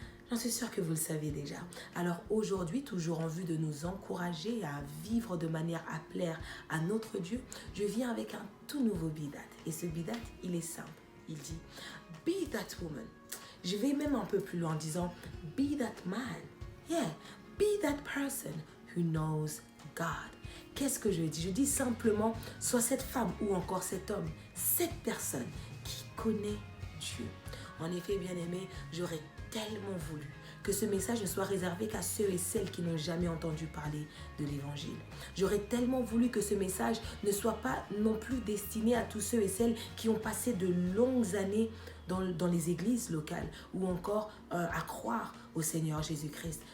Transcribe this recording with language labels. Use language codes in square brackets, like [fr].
[fr] J'en suis sûre que vous le savez déjà. Alors aujourd'hui, toujours en vue de nous encourager à vivre de manière à plaire à notre Dieu, je viens avec un tout nouveau Be That. Et ce Be That, il est simple. Il dit [en] Be That Woman. [fr] Je vais même un peu plus loin en disant [en] Be That Man. Yeah, be that person who knows God. [fr] Qu'est-ce que je dis? Je dis simplement, sois cette femme ou encore cet homme, cette personne qui connaît Dieu. En effet, bien-aimé, j'aurais tellement voulu que ce message ne soit réservé qu'à ceux et celles qui n'ont jamais entendu parler de l'Évangile. J'aurais tellement voulu que ce message ne soit pas non plus destiné à tous ceux et celles qui ont passé de longues années dans les églises locales ou encore à croire au Seigneur Jésus-Christ.